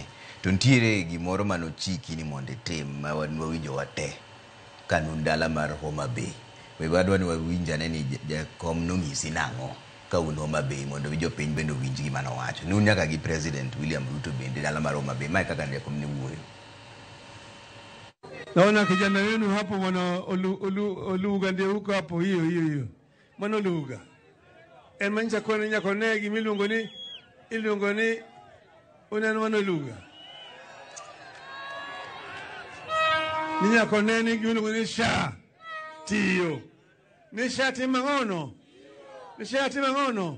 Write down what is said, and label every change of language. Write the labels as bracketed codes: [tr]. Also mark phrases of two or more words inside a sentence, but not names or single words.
[luo] To ntiere gimoro manochiki ni mondo itim ma wawinjo wate kanun dala mar Homa Bay. Wadwa ni wawinjane ni jakom nong'isi nang'o ka un Homa Bay mondo jopiny bende owinj gima nowacho. Nun nyaka gi President William Ruto bende dala mar Homa Bay. Mae kaka jakom ne wuoyo. [sw] Naona kijana wenu hapo mwana Oluga ndio huko hapo, [luo] hiyo mwana Oluga emanja kone nyako negi miluongo ni unani mwana Oluga Ni nyakone ni giluongo ni SHA tiyo. Ni SHA timo ang'ono? Ni SHA timo ang'ono?